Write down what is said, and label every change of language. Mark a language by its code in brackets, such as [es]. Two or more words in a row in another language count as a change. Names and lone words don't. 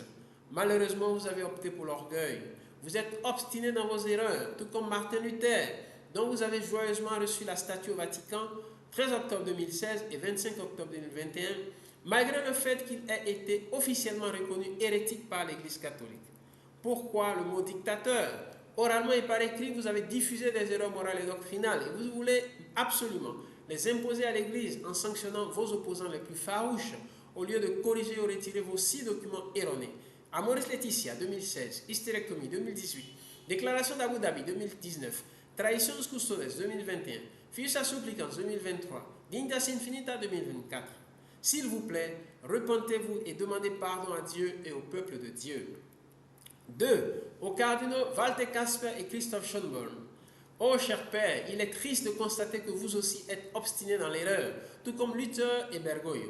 [fr] Malheureusement, vous avez opté pour l'orgueil. Vous êtes obstiné dans vos erreurs, tout comme Martin Luther, dont vous avez joyeusement reçu la statue au Vatican 13 octobre 2016 et 25 octobre 2021, malgré le fait qu'il ait été officiellement reconnu hérétique par l'Église catholique. Pourquoi le mot dictateur? Oralement et par écrit, vous avez diffusé des erreurs morales et doctrinales et vous voulez absolument les imposer à l'Église en sanctionnant vos opposants les plus farouches au lieu de corriger ou retirer vos 6 documents erronés. Amoris Laetitia 2016, hystérectomie 2018, déclaration d'Abu Dhabi 2019, Traditionis Custodes 2021, Fius Supplicans 2023, Dignitas Infinita 2024. S'il vous plaît, repentez-vous et demandez pardon à Dieu et au peuple de Dieu. 2. Aux cardinaux Walter Casper et Christophe Schönborn. Oh cher Père, il est triste de constater que vous aussi êtes obstinés dans l'erreur, tout comme Luther et Bergoglio.